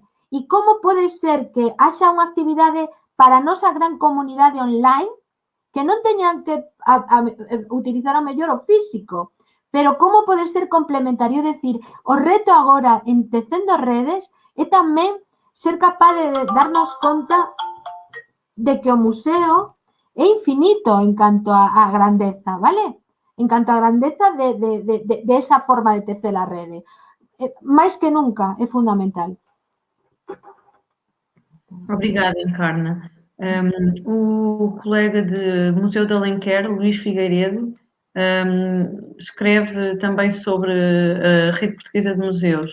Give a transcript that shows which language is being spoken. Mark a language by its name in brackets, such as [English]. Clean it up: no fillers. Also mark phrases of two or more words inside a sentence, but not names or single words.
[Galician] E como pode ser que haxa unha actividade para a nosa gran comunidade online que non teñan que utilizar o mellor o físico, pero como pode ser complementario? É dicir, o reto agora en tecendo redes é tamén ser capaz de darnos conta de que o museo é infinito en canto a grandeza, vale? En canto a grandeza de esa forma de tecer a rede. Mais que nunca é fundamental. [Portuguese] Obrigada, Encarna. O colega de Museu de Alenquer, Luís Figueiredo, escreve também sobre a Rede Portuguesa de Museus.